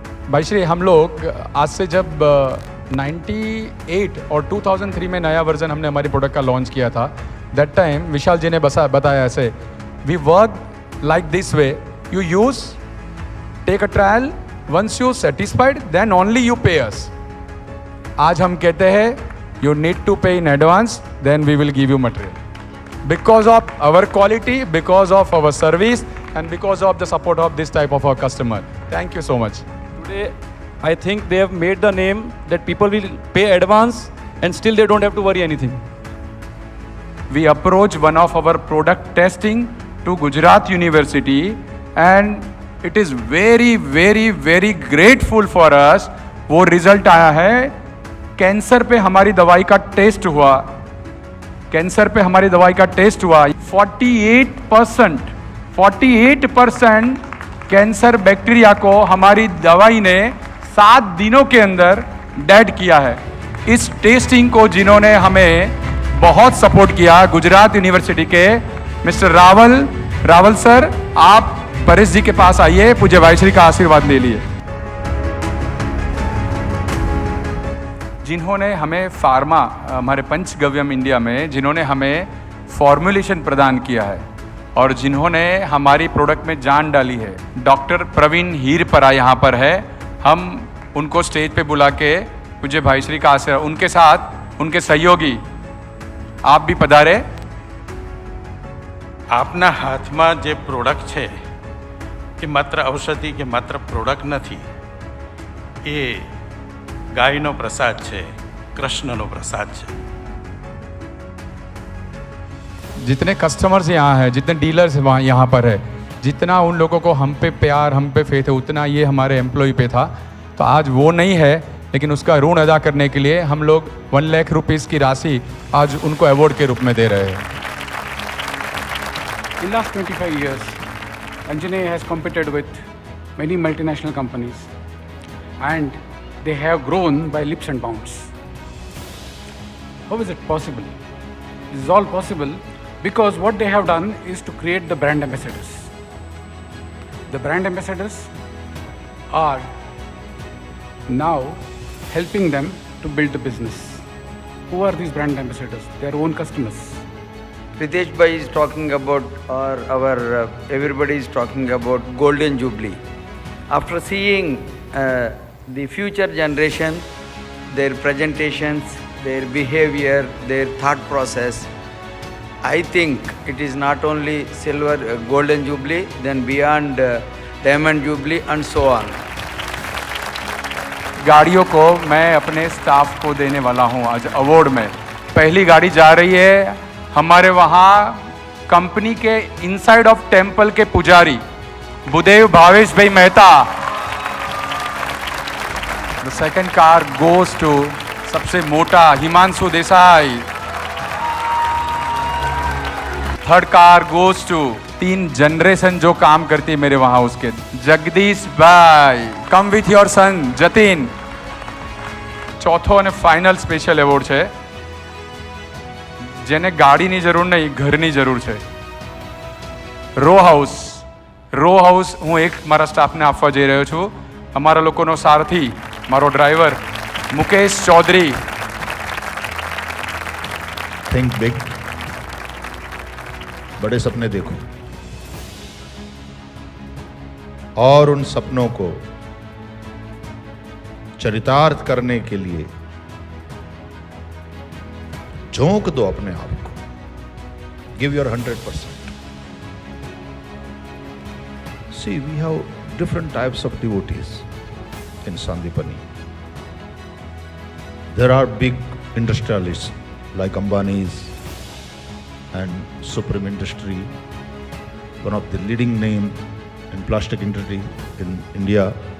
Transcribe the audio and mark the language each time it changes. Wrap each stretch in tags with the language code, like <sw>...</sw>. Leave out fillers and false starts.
<hi>भाई श्री, हम लोग आज से जब 98 और 2003 में नया वर्जन हमने हमारी प्रोडक्ट का लॉन्च किया था,</hi> <en>that time</en> <hi>विशाल जी ने बताया ऐसे,</hi> <en>We work like this way, you use, take a trial, once you satisfied then only you pay us.</en> <hi>आज हम कहते हैं</hi> <en>You need to pay in advance, then we will give you material, because of our quality, because of our service and because of the support of this type of our customer. Thank you so much. Today, I think they have made the name that people will pay advance and still they don't have to worry anything. We approach one of our product testing to Gujarat University, and it is very, very, very grateful for us.</en> <hi>वो result आया है, cancer पे हमारी दवाई का test हुआ, cancer पे हमारी दवाई का टेस्ट हुआ. 48% कैंसर बैक्टीरिया को हमारी दवाई ने 7 दिनों के अंदर डेड किया है. इस टेस्टिंग को जिन्होंने हमें बहुत सपोर्ट किया, गुजरात यूनिवर्सिटी के मिस्टर रावल सर, आप परेश जी के पास आइए, पूज्य भाईश्री का आशीर्वाद ले लिए. जिन्होंने हमें फार्मा, हमारे पंचगव्यम इंडिया में जिन्होंने हमें फॉर्मुलेशन प्रदान किया है और जिन्होंने हमारी प्रोडक्ट में जान डाली है, डॉक्टर प्रवीण हीरपरा यहाँ पर है. हम उनको स्टेज पे बुला के पूज्य भाईश्री का आशीर्वाद, उनके साथ उनके सहयोगी आप भी पधारे.</hi> <gu>આપના હાથમાં જે પ્રોડક્ટ છે એ માત્ર ઔષધિ કે માત્ર પ્રોડક્ટ નથી, એ ગાયનો પ્રસાદ છે, કૃષ્ણનો પ્રસાદ છે.</gu> <hi>जितने कस्टमर्स यहाँ हैं, जितने डीलर्स वहाँ यहाँ पर है, जितना उन लोगों को हम पे प्यार, हम पे फेथ है, उतना ये हमारे एम्प्लॉय पे था. तो आज वो नहीं है, लेकिन उसका ऋण अदा करने के लिए हम लोग 1 लाख रुपीज़ की राशि आज उनको अवार्ड के रूप में दे रहे हैं.</hi> <en>In last 25 years, Anjane has competed with many multinational companies, and they have grown by leaps and bounds. How is it possible? This is all possible because what they have done is to create the brand ambassadors. The brand ambassadors are now helping them to build the business. Who are these brand ambassadors? Their own customers. Pritesh bhai is talking about, or our everybody is talking about Golden Jubilee. After seeing the future generation, their presentations, their behavior, their thought process, I think it is not only silver, Golden Jubilee, then beyond Diamond Jubilee and so on.</en> <hi>गाड़ियों को मैं अपने staff को देने वाला हूँ आज award में. पहली गाड़ी जा रही है हमारे वहाँ कंपनी के</hi> <en>inside of temple</en> <hi>के पुजारी बुदेव भावेश भाई Mehta.</hi> <en>the second car goes to</en> <hi>सबसे मोटा</hi> <en>Himanshu Desai. Third car goes to 3 generation</en> <hi>जो काम करती है मेरे वहाँ, उसके जगदीश भाई.</hi> <en>Come with your son Jatin.</en> <gu>ચોથો અને ફાઇનલ સ્પેશિયલ એવોર્ડ છે જેને ગાડીની જરૂર નહીં, ઘરની જરૂર છે. રો હાઉસ હું એક મારા સ્ટાફને આપવા જઈ રહ્યો છું. અમારા લોકોનો સારથી, મારો driver Mukesh Chaudhary.</gu> <en>think big,</en> <hi>बड़े सपने देखो और उन सपनों को चरितार्थ करने के लिए झोंक दो अपने आप को.</hi> <en>Give your 100%. See, we have different types of devotees in Sandipani. There are big industrialists like Ambani's and Supreme Industry, one of the leading name in plastic industry in India.</en>